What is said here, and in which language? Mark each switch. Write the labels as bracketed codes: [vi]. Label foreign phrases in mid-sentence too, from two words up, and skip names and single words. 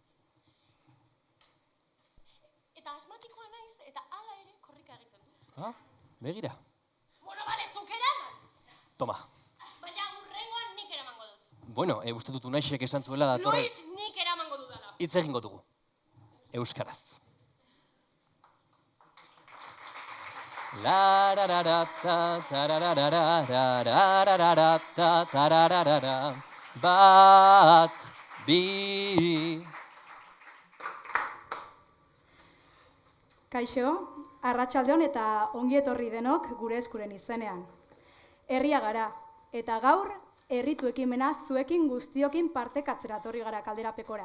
[eu] Eta asmatikoa naiz, eta hala ere korrika egiten du. Begira. Bueno, bale, zuk eraman! Toma. Baina hurrengoan nik eramango dut. Bueno, uste dut Unaixek esan zuela datorren. Luis, nik eramango dudala. Hitz egingo dugu. Euskaraz. La ra ra ra ta ta ra ra ra ra ra ra ra ra ta ta ra ra ra ra bat bi. Kaixo, arratsaldeon eta ongi etorri denok gure eskuren izenean. Herria gara eta gaur herritu ekimena zuekin guztiokin partekatzera etorri gara Kalderapekora.